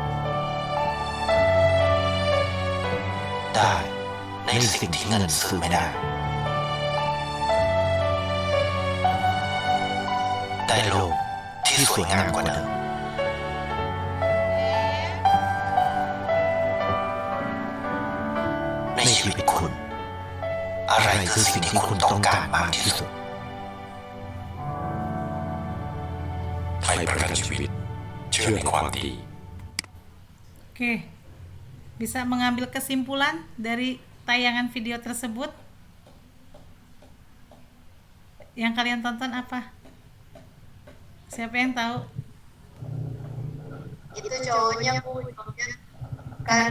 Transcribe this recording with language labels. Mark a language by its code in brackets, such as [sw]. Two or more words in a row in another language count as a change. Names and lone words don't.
[th] ได้ในสิ่งที่เงินซื้อไม่ได้ ได้โลกที่สวยงามกว่าเดิม ในชีวิตคุณ อะไรคือสิ่งที่คุณต้องการมากที่สุด ไปประกันชีวิตเชื่อในความดี [id] Oke, bisa mengambil kesimpulan dari tayangan video tersebut? Yang kalian tonton apa? Siapa yang tahu? Itu cowoknya kan